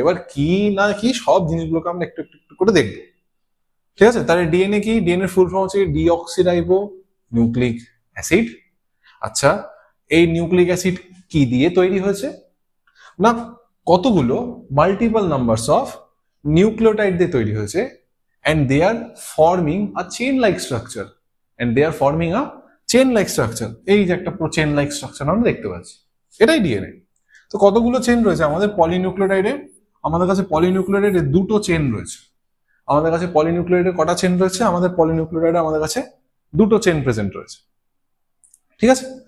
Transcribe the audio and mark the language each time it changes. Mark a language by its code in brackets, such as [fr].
[bn] এবার কি না কি সব জিনিসগুলোকে আমরা একটু একটু একটু করে দেখবো, ঠিক আছে? তাহলে ডিএনএ কি? ডিএনএ ফুল ফর্ম হচ্ছে ডিঅক্সিরাইবো নিউক্লিক অ্যাসিড। আচ্ছা, এই নিউক্লিক অ্যাসিড কি দিয়ে তৈরি হয়েছে? না, কতগুলো [en] multiple numbers of nucleotide [bn] দিয়ে তৈরি হয়েছে। [en] and they are forming a chain like structure and they are forming a chain like structure। [bn] এই যে একটা চেন লাইক স্ট্রাকচার আমরা দেখতে পাচ্ছি, এটাই ডিএনএ। তো কতগুলো চেন রয়েছে আমাদের পলিনিউক্লিওটাইডে? আমাদের কাছে পলিনিউক্লিওটাইডে দুটো চেন রয়েছে। আমাদের কাছে পলিনিউক্লিওটাইডে কটা চেন রয়েছে? আমাদের পলিনিউক্লিওটাইডে আমাদের কাছে দুটো চেন প্রেজেন্ট রয়েছে, ঠিক আছে?